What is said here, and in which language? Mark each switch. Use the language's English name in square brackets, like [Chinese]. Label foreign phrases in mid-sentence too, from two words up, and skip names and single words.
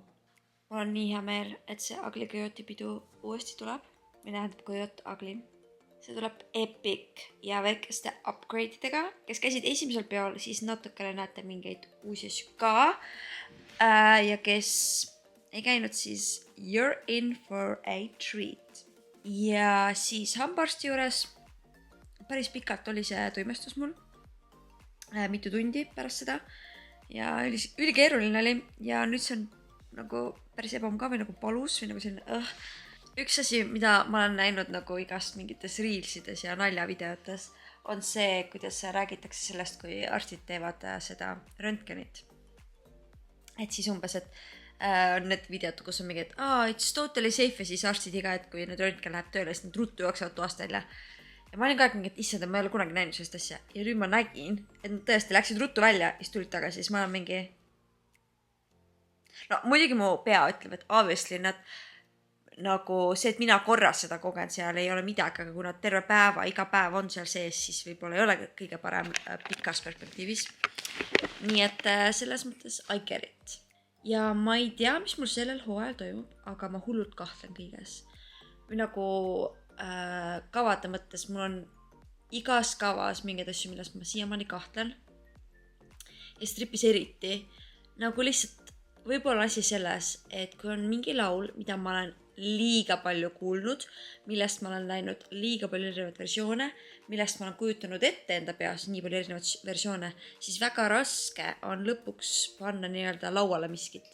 [Estonian] Mul on nii hea meel, et see Agli Coyote pidu uuesti tuleb. Või tähendab Coyote Agli. See tuleb epic ja väikeste upgrade'idega. Kes käisid esimesel peol, siis natukene näete mingeid uusi asju ka. Ja kes ei käinud, siis [English] you're in for a treat. [Estonian] Ja siis hambaarsti juures päris pikalt oli see toimestus mul. Mitu tundi pärast seda. Ja ülikeeruline oli. Ja nüüd see on nagu päris ebamugav või nagu palus või nagu selline Üks asi, mida ma olen näinud nagu igast mingites reelsides ja naljavideotes, on see, kuidas räägitakse sellest, kui arstid teevad seda röntgenit. Et siis umbes, et on need videod, kus on mingi, et [English] it's totally safe [Estonian] ja siis arstid iga, et kui nüüd röntgen läheb tööle, siis nad ruttu jooksevad toast välja. ja ma olin ka mingi, et issand, ma ei ole kunagi näinud sellist asja. Ja nüüd ma nägin, et nad tõesti läksid ruttu välja ja siis tulid tagasi. Siis ma olen mingi... No muidugi mu pea ütleb, et obviously nad nagu see, et mina korras seda kogen seal ei ole midagi, aga kui nad terve päeva, iga päev on seal sees, siis võib-olla ei ole kõige parem pikas perspektiivis. Nii et selles mõttes [English] I get it. [Estonian] Ja ma ei tea, mis mul sellel hooajal toimub, aga ma hullult kahtlen kõiges. Või nagu kavade mõttes mul on igas kavas mingeid asju, millest ma siiamaani kahtlen. Ja stripis eriti. Nagu lihtsalt võib-olla asi selles, et kui on mingi laul, mida ma olen liiga palju kuulnud, millest ma olen läinud liiga palju erinevaid versioone, millest ma olen kujutanud ette enda peas nii palju erinevaid versioone, siis väga raske on lõpuks panna nii-öelda lauale miskit.